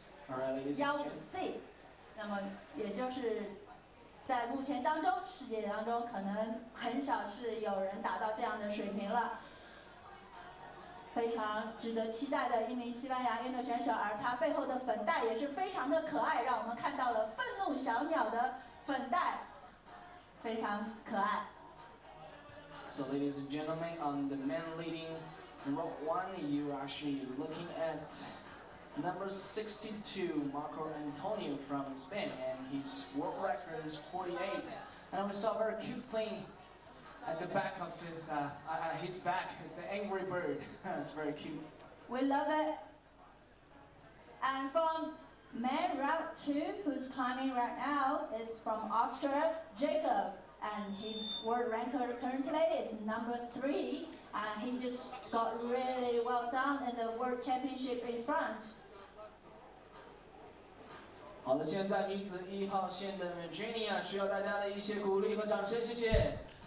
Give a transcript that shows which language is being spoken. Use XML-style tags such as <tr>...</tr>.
<zh>15C， 那么也就是在目前当中，世界当中可能很少是有人达到这样的水平了。非常值得期待的一名西班牙运动选手，而他背后的粉带也是非常的可爱，让我们看到了愤怒小鸟的粉带，非常可爱。</zh> <en>So, ladies and gentlemen, on the men leading row 1, you're actually looking at number 62, Marco Antonio from Spain, and his world record is 48. And we saw a very cute thing at the back of his back. It's an angry bird. It's very cute. We love it. And from man route 2, who's climbing right now, is from Austria, Jacob. And his world record currently is number 3. And he just got really well done in the World Championship in France.</en> <zh>好的，现在女子1号线的 Virginia 需要大家的一些鼓励和掌声，谢谢。</zh>